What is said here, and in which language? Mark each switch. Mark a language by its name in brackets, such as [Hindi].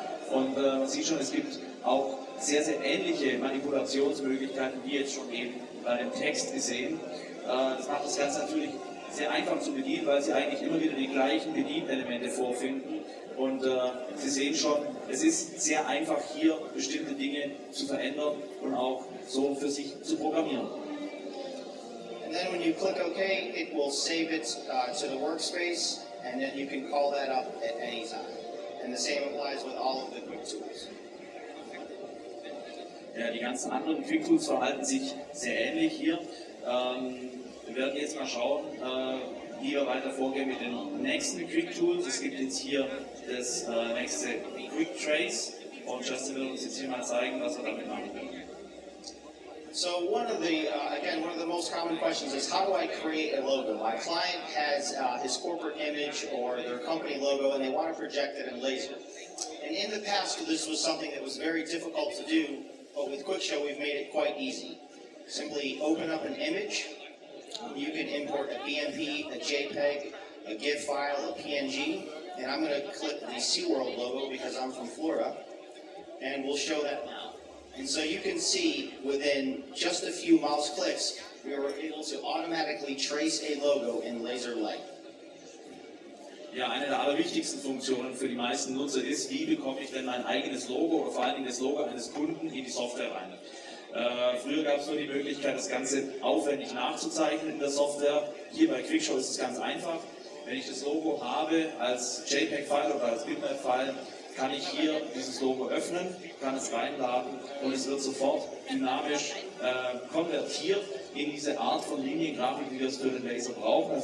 [German] Und man sieht schon, es gibt auch sehr, sehr ähnliche Manipulationsmöglichkeiten, wie jetzt schon eben bei dem Text gesehen. Das macht das Ganze natürlich sehr einfach zu bedienen, weil Sie eigentlich immer wieder die gleichen Bedienelemente vorfinden. Und Sie sehen schon, es ist sehr einfach, hier bestimmte Dinge zu verändern und auch so für sich zu programmieren. [English] And then when you click OK, it will save it to the workspace, and then you can call that up at any time. And the same applies with all of the quick tools. [German] Ja, die ganzen anderen Quick Tools verhalten sich sehr ähnlich hier. Wir werden jetzt mal schauen, wie wir weiter vorgehen mit den nächsten Quick Tools. Es gibt jetzt hier das nächste Quick Trace und Justin wird uns jetzt hier mal zeigen, was wir damit machen können. [English] So one of the most common questions is, how do I create a logo? My client has his corporate image or their company logo and they want to project it in laser. And in the past, this was something that was very difficult to do, but with QuickShow we've made it quite easy. Simply open up an image. You can import a BMP, a JPEG, a GIF file, a PNG, and I'm going to click the SeaWorld logo because I'm from Florida, and we'll show that now. And so you can see within just a few mouse clicks, we were able to automatically trace a logo in laser light. [German] Ja, eine der allerwichtigsten Funktionen für die meisten Nutzer ist, wie bekomme ich denn mein eigenes Logo oder vor allen Dingen das Logo eines Kunden in die Software rein. Früher gab es nur die Möglichkeit, das Ganze aufwendig nachzuzeichnen in der Software. Hier bei QuickShow ist es ganz einfach. Wenn ich das Logo habe als JPEG-File oder als Bitmap-File, kann ich hier dieses Logo öffnen, kann es reinladen und es wird sofort dynamisch konvertiert in diese Art von Liniengrafik, wie wir es für den Laser brauchen.